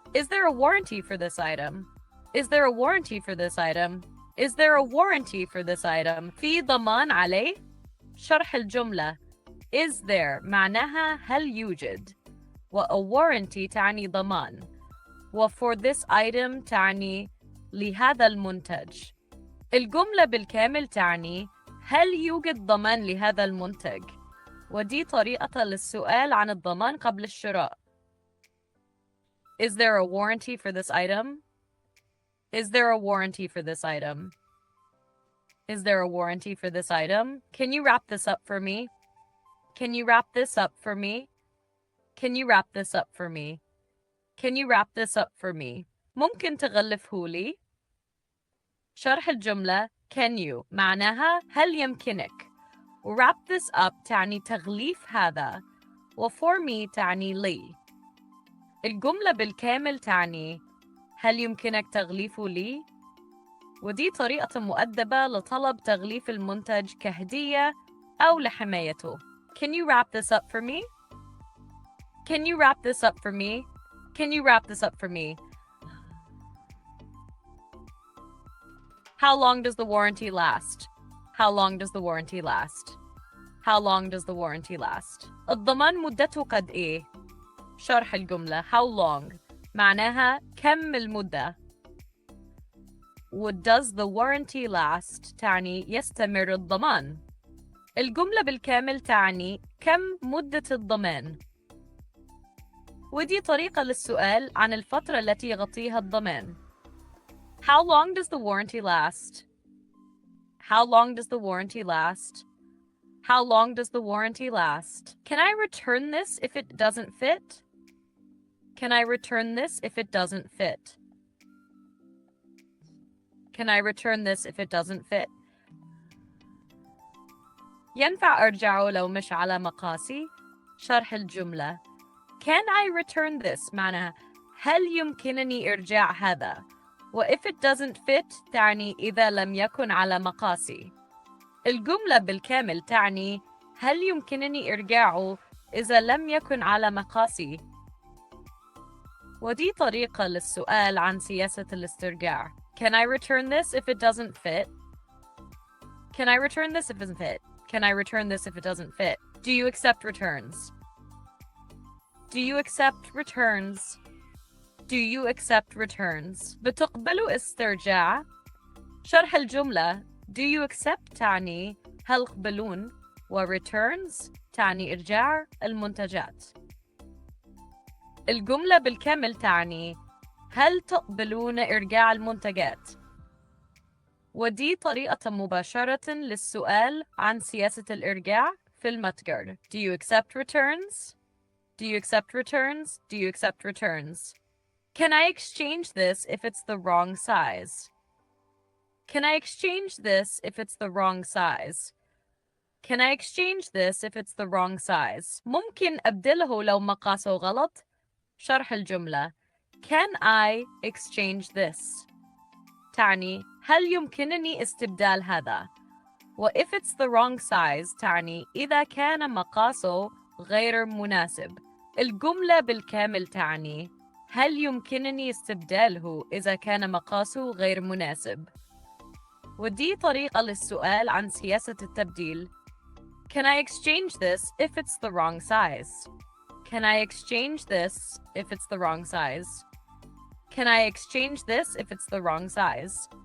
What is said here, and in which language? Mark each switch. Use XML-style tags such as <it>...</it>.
<en>Is there a warranty for this item? Is there a warranty for this item? Is there a warranty for this item?</en> <ar>في ضمان عليه؟ شرح الجملة.</ar> <en>Is there</en> <ar>معناها هل يوجد، و</ar> <en>a warranty</en> <ar>تعني ضمان، و</ar> <en>for this item</en> <ar>تعني لهذا المنتج. الجملة بالكامل تعني هل يوجد ضمان لهذا المنتج، ودي طريقة للسؤال عن الضمان قبل الشراء.</ar> <en>Is there a warranty for this item? Is there a warranty for this item? Is there a warranty for this item? Can you wrap this up for me? Can you wrap this up for me? Can you wrap this up for me? Can you wrap this up for me?</en> <ar>ممكن تغلفه لي؟ شرح الجملة</ar> <en>can you</en> <ar>معناها هل يمكنك، و</ar> <en>wrap this up</en> <ar>تعني تغليف هذا، و</ar> <en>for me</en> <ar>تعني لي. الجملة بالكامل تعني هل يمكنك تغليفه لي؟ ودي طريقة مؤدبة لطلب تغليف المنتج كهدية أو لحمايته.</ar> <en>Can you wrap this up for me? Can you wrap this up for me? Can you wrap this up for me? How long does the warranty last? How long does the warranty last? How long does the warranty last?</en> <ar>الضمان مدته قد إيه؟ شرح الجملة</ar> <en>how long</en> <ar>معناها كم المدة، و</ar> <en>does the warranty last</en> <ar>تعني يستمر الضمان. الجملة بالكامل تعني كم مدة الضمان، ودي طريقة للسؤال عن الفترة التي يغطيها الضمان.</ar> <en>How long does the warranty last? How long does the warranty last? How long does the warranty last? Can I return this if it doesn't fit? Can I return this if it doesn't fit? Can I return this if it doesn't fit?</en> <ar>ينفع أرجعه لو مش على مقاسي؟ شرح الجملة.</ar> <en>Can I return this</en> <ar>معناها هل يمكنني إرجاع هذا، و</ar> <en>if it doesn't fit</en> <ar>تعني إذا لم يكن على مقاسي. الجملة بالكامل تعني هل يمكنني إرجاعه إذا لم يكن على مقاسي، ودي طريقة للسؤال عن سياسة الاسترجاع.</ar> <en>Can I return this if it doesn't fit? Can I return this if it doesn't fit? Can I return this if it doesn't fit? Do you accept returns? Do you accept returns? Do you accept returns?</en> <ar>بتقبلوا استرجاع؟ شرح الجملة</ar> <en>do you accept</en> <ar>تعني هل يقبلون و returns تعني إرجاع المنتجات. الجملة بالكامل تعني هل تقبلون إرجاع المنتجات؟ ودي طريقة مباشرة للسؤال عن سياسة الإرجاع في المتجر.</ar> <en>Do you accept returns? Do you accept returns? Do you accept returns? Can I exchange this if it's the wrong size? Can I exchange this if it's the wrong size? Can I exchange this if it's the wrong size?</en> <ar>ممكن أبدله لو مقاسه غلط؟ شرح الجملة</ar> <en>Can I exchange this?</en> <ar>تعني هل يمكنني استبدال هذا؟ و</ar> <en>if it's the wrong size</en> <ar>تعني إذا كان مقاسه غير مناسب. الجملة بالكامل تعني هل يمكنني استبداله إذا كان مقاسه غير مناسب؟ ودي طريقة للسؤال عن سياسة التبديل.</ar> <en>Can I exchange this if it's the wrong size? Can I exchange this if it's the wrong size? Can I exchange this if it's the wrong size?</en>